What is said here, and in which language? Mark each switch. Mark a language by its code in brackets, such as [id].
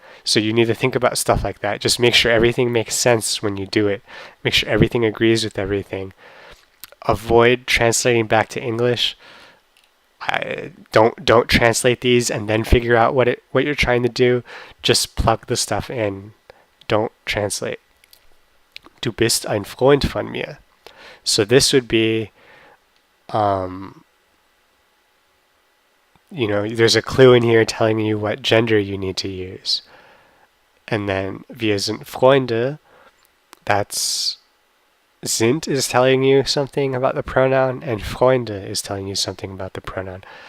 [en] So you need to think about stuff like that. Just make sure everything makes sense when you do it. Make sure everything agrees with everything. Avoid translating back to English. Don't translate these and then figure out what you're trying to do. Just plug the stuff in. Don't translate. [de] Du bist ein Freund von mir. [en] So this would be, there's a clue in here telling you what gender you need to use. And then [de] wir sind Freunde, [en] that's sind is telling you something about the pronoun, and Freunde is telling you something about the pronoun.